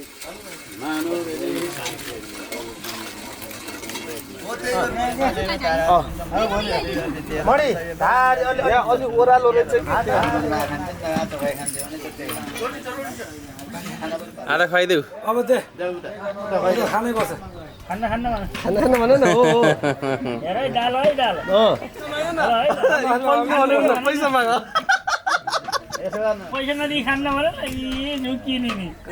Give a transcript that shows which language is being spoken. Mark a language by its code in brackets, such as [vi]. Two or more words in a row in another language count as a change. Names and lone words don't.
[ne] मणि अलि ओह्रालो रहेछ आधा खाइदेऊ अब खानै पर्छ खाना भन न हो हेरै डाल है डाल पैसा माग पैसा नदिई खान्न भन न झुकिने नि